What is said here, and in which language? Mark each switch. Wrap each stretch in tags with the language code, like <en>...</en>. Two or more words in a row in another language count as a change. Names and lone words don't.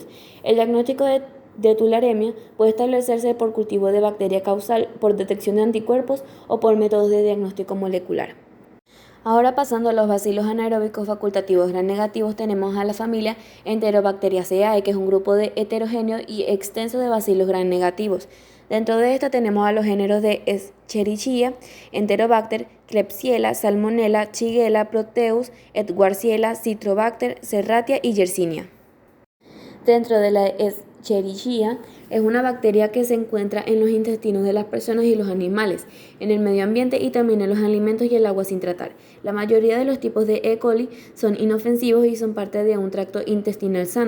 <es>El diagnóstico de tularemia puede establecerse por cultivo de bacteria causal, por detección de anticuerpos o por métodos de diagnóstico molecular. Ahora pasando a los bacilos anaeróbicos facultativos gram negativos, tenemos a la familia Enterobacteriaceae, que es un grupo de heterogéneo y extenso de bacilos gram negativos. Dentro de esta tenemos a los géneros de Escherichia, Enterobacter, Klebsiella, Salmonella, Shigella, Proteus, Edwardiella, Citrobacter, Serratia y Yersinia. Dentro de la Escherichia es una bacteria que se encuentra en los intestinos de las personas y los animales, en el medio ambiente y también en los alimentos y el agua sin tratar. La mayoría de los tipos de E. coli son inofensivos y son parte de un tracto intestinal sano.</es>